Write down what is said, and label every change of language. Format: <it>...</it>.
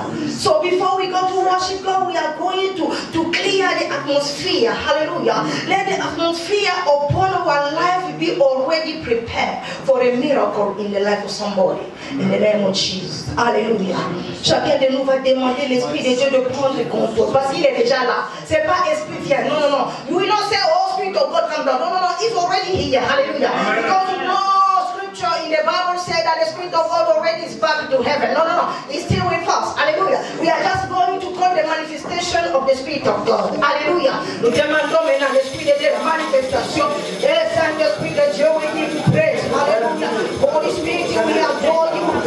<en>So before we go to worship God, we are going to clear the atmosphere. Hallelujah. Let the atmosphere upon our life be already prepared for a miracle in the life of somebody. In the name of Jesus. Alléluia.</en> <fr>Chacun de nous va demander l'Esprit de Dieu de prendre le contrôle. Parce qu'il est déjà là. C'est pas Esprit vient. Non, non, non.</fr> <en>You will not say, oh, Spirit of God come down. No, no, no. He's already here. Hallelujah. Because you know, scripture in the Bible said that the Spirit of God already is back to heaven. No, no, no. He's still with us. Hallelujah. We are just going to call the manifestation of the Spirit of God. Hallelujah.</en> <fr>Nous demandons maintenant l'Esprit de Dieu, la manifestation. Et le Saint-Esprit de Dieu,</fr> <en>we give you praise. Hallelujah. Holy Spirit, we adore you.</en>